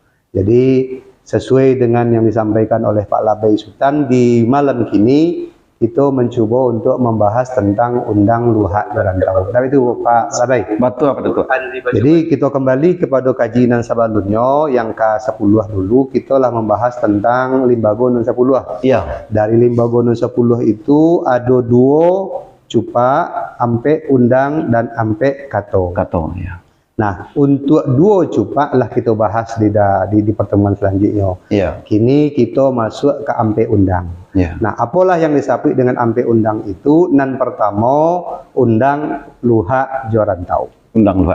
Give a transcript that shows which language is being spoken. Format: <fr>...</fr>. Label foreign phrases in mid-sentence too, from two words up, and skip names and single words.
<id>Jadi sesuai dengan yang disampaikan oleh Pak Labai Sultan di malam kini kita mencuba untuk membahas tentang undang luha jorantau. Tapi itu Pak Labai. Betul apa itu? Jadi kita kembali kepada kajian sebelumnya yang ke-10 dulu, kita lah membahas tentang</id> <min>limbago nun 10.</min> <id>Iya. Dari limbago nun 10 itu ada 2 cupa,</id> <min>ampe undang dan ampe kato.</min> <id>Kato ya. Nah, untuk 2 cupa lah kita bahas di pertemuan selanjutnya. Iya. Kini kita masuk ke</id> <min>ampe undang.</min> <id>Ya. Nah, apalah yang disebut dengan</id> <min>ampe undang</min> <id>itu?</id> <min>Nan pertama undang luha jorantau.</min> <id>Undang luha.</id>